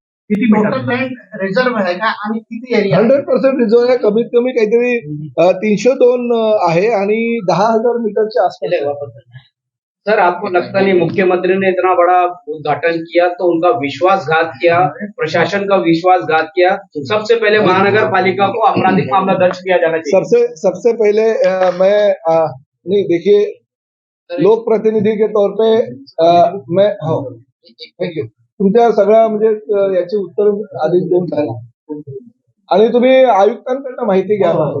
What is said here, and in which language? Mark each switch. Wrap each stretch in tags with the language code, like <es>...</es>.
<mr>Reserve आहे का आणि किती एरिया 100% रिझर्व आहे। कमीत कमी काहीतरी 302 आहे आणि 10,000 मीटरच्या आसपास।</mr> <hi>सर आपको लगता नहीं मुख्यमंत्री ने इतना बड़ा उद्घाटन किया तो उनका विश्वासघात किया, प्रशासन का विश्वासघात किया? सबसे पहले महानगर पालिका को आपराधिक मामला दर्ज किया जाना चाहिए। सबसे पहले मैं नहीं, देखिए लोक प्रतिनिधी के तौर पे मैं हो</hi> <mr>थँक यू तुमच्या सगळ्या म्हणजे याची उत्तर आधीच देऊन झाली आणि तुम्ही आयुक्तांकडनं माहिती घ्या।</mr>